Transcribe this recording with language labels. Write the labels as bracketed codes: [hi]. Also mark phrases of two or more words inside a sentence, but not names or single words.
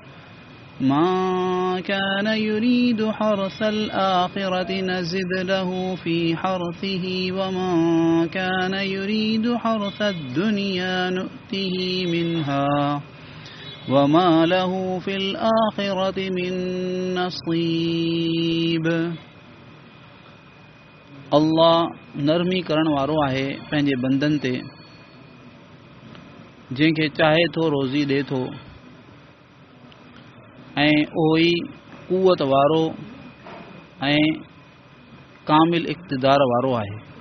[ar] من كان يريد حرث الآخرة نزد له في حرثه ومن كان يريد حرث الدنيا نؤته منها وما له في الآخرة من نصيب. [sd] अल्लाह नरमी करण वारो आहे पंहिंजे बंदनि ते, जंहिंखे चाहे थो रोज़ी ॾे थो, ऐं उहो ई कुवत वारो ऐं कामिल इक़्तिदार वारो आहे।